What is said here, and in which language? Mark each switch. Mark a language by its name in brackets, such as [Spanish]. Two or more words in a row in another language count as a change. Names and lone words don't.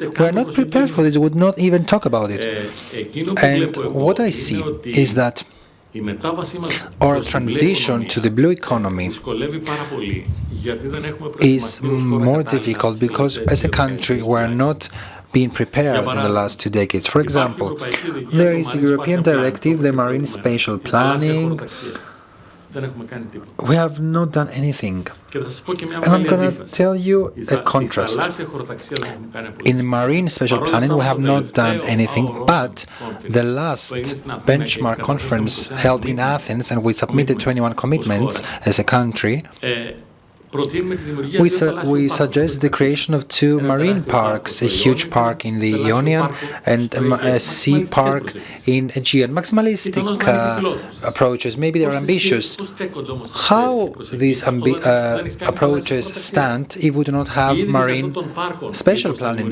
[English] We are not prepared for this. We would not even talk about it. And what I see is that our transition to the blue economy is more difficult because, as a country, we are not being prepared in the last 2 decades. For example, there is a European directive, the Marine Spatial Planning, [Greek] δεν έχουμε κάνει τίποτα. [English] we have not done anything. [Greek] Και θα σας πω και μια [English] And I'm [Greek] μεγάλη [English] going to [Greek] αντίφαση. [English] tell you a [Greek] Στη [English] contrast. [Greek] θαλάσσια χωροταξία δεν έχουμε κάνει απολύτως. [English] In marine special planning, we have not done anything, but the last benchmark conference held in Athens, and we submitted 21 commitments as a country, [Greek] Προτείνουμε τη δημιουργία [English] we, [Greek] δύο θαλάσσιων [English] we [Greek] πάρκων. [English] suggest the creation of two marine parks, a huge park in the Ionian and a sea park in Aegean. Maximalistic approaches, maybe they're ambitious. How these approaches stand if we do not have marine special planning?